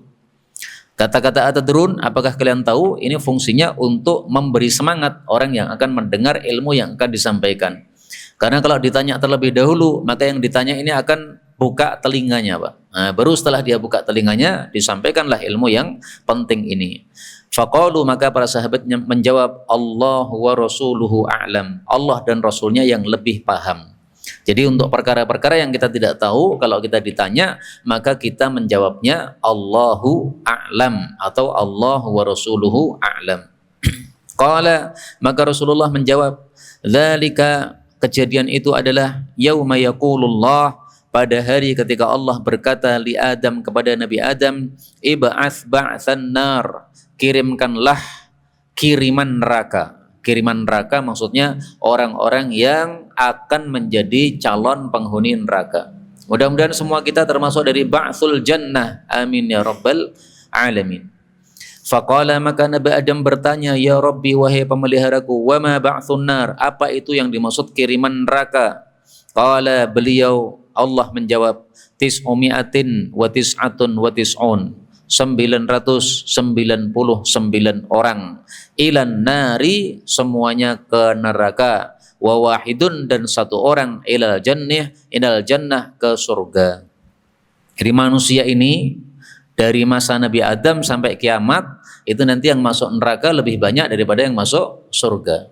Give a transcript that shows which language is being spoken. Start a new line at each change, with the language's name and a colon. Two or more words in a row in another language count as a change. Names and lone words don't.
Indonesian: Kata-kata atadrun, apakah kalian tahu, ini fungsinya untuk memberi semangat orang yang akan mendengar ilmu yang akan disampaikan. Karena kalau ditanya terlebih dahulu, maka yang ditanya ini akan buka telinganya, Pak. Nah, baru setelah dia buka telinganya, disampaikanlah ilmu yang penting ini. Faqalu, maka para sahabatnya menjawab,
Arabic: الله ورسوله أعلم,
Indonesian: Allah dan Rasulnya yang lebih paham. Jadi untuk perkara-perkara yang kita tidak tahu, kalau kita ditanya, maka kita menjawabnya
Arabic: الله أعلم
Indonesian: atau
Arabic: الله ورسوله أعلم.
Indonesian: Qala, maka Rasulullah menjawab, dzalika, kejadian itu adalah
Arabic: يوم يقول الله,
Indonesian: pada hari ketika Allah berkata li Adam, kepada Nabi Adam,
Arabic: ابعث بعث النار,
Indonesian: kirimkanlah kiriman neraka. Kiriman neraka maksudnya orang-orang yang akan menjadi calon penghuni neraka. Mudah-mudahan semua kita termasuk dari
Arabic: بعث الجنة. آمين يا رب العالمين.
Indonesian: Faqala, maka Nabi Adam bertanya,
Arabic: يا ربي,
Indonesian: wahai pemeliharaku,
Arabic: وما بعث النار,
Indonesian: apa itu yang dimaksud kiriman neraka? Qala, beliau Allah menjawab,
Arabic: تسعمائة وتسعة وتسعون, 999 orang, إلى النار,
Indonesian: semuanya ke neraka,
Arabic: وواحد,
Indonesian: dan satu orang,
Arabic: إلى الجنة,
Indonesian: ke surga. Jadi manusia ini dari masa Nabi Adam sampai kiamat itu nanti yang masuk neraka lebih banyak daripada yang masuk surga.